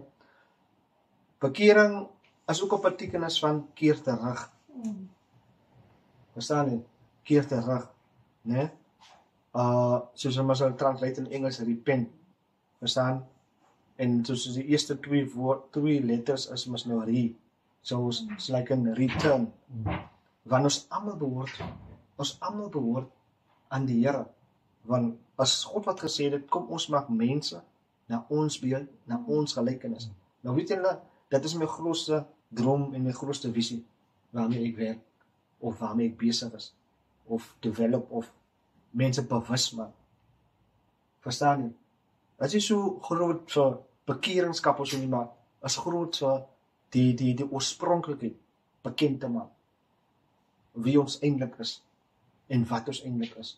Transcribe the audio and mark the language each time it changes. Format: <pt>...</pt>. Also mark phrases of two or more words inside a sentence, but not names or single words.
<af>Bekering is ook 'n betekenis van keer terug. Verstaan jy? Keer terug, né? Soos ons sal translate in Engels repent. Verstaan? En soos die eerste twee letters is mos nou re.</af> <en>So it's like 'n return.</en> <af>Want ons almal behoort aan die Here. Want as God wat gesê het, kom ons maak mense na ons beeld, na ons gelykenis. Nou weet julle, dit is my grootste droom en my grootste visie waarmee ek werk of waarmee ek besig is of develop of mense bewus maak. Verstaan jy? Dit is so groot vir bekeringskap of so nie, maar is groot vir die oorspronklikheid bekend te maak. Wie ons eintlik is en wat ons eintlik is.</af>